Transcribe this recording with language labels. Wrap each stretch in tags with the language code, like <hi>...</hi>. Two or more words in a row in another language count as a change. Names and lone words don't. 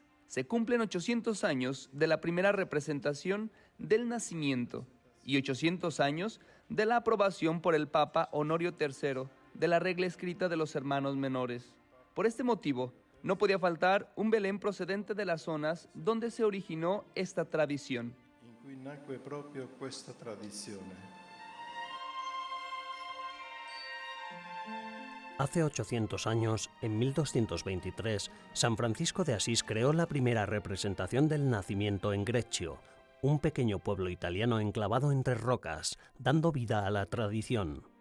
<es>Se cumplen 800 años de la primera representación del nacimiento y 800 años de la aprobación por el Papa Honorio III de la regla escrita de los hermanos menores. Por este motivo, no podía faltar un Belén procedente de las zonas donde se originó esta tradición.</es> <it>In cui nacque proprio questa tradizione.</it> <es>Hace 800 años, en 1223, San Francisco de Asís creó la primera representación del nacimiento en Greccio, un pequeño pueblo italiano enclavado entre rocas, dando vida a la tradición.</es>